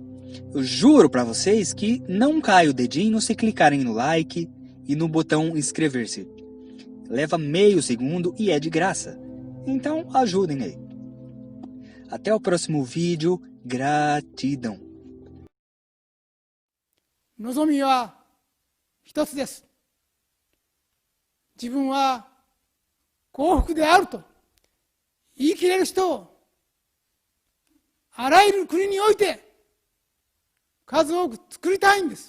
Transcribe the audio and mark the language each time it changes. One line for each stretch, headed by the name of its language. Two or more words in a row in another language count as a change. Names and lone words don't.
Portuguese: Eu juro para vocês que não cai o dedinho se clicarem no like e no botão inscrever-se. Leva meio segundo e é de graça. Então ajudem aí. Até o próximo vídeo. Gratidão.
Japanese: 望みは一つです。自分は幸福であると言い切れる人をあらゆる国において数多く作りたいんです。